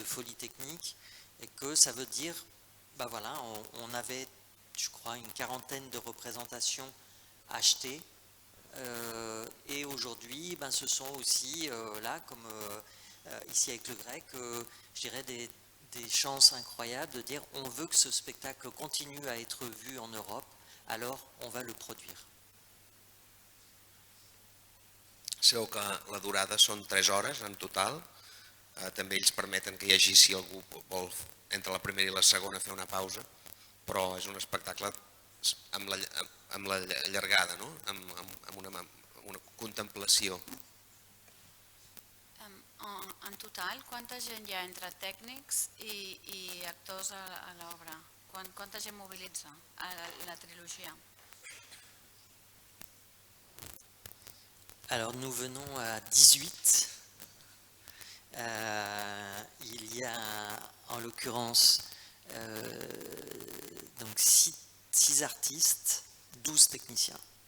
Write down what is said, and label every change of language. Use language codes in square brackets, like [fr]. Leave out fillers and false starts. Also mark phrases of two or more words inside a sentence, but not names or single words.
[fr] folie technique, et que ça veut dire, ben voilà, on avait, je crois, une quarantaine de représentations achetées, et aujourd'hui, ben, ce sont aussi, là, comme ici avec le grec, je dirais des chances incroyables de dire on veut que ce spectacle continue à être vu en Europe, alors on va le produire. [ca] Sabeu que la durada són 3 hores en total. També ells permeten que hi hagi, si algú vol, entre la primera i la segona fer una pausa, però és un espectacle amb la llargada, no? Amb una contemplació. En total, quanta gent hi ha entre tècnics i actors a l'obra? Quanta gent mobilitza a la trilogia? [fr] Alors nous venons à 18. Il y a en l'occurrence donc 6 artistes, 12 techniciens.